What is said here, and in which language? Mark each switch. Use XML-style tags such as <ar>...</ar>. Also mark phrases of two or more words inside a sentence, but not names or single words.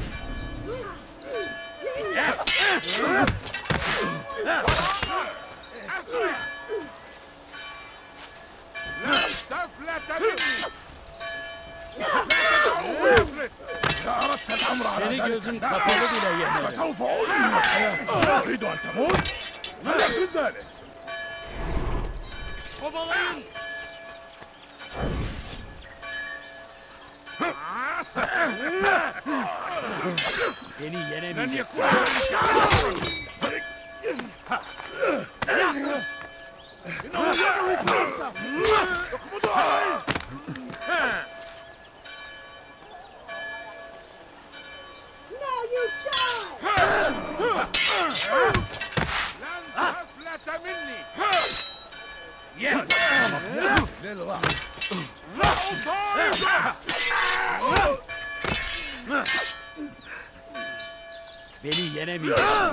<ar>لا تفلت مني! لا تدعوه يفلت! إذا أردت الأمر على ذلك فسوف أعلن الحياة. تريد أن تموت؟ ولكن ذلك</ar> <tr>Kovalayın! Beni yenemeyecek.</tr> <en>Now you die!</en> <ar>لن تفلت مني!</ar> <tr>Beni yenemeyeceksin.</tr>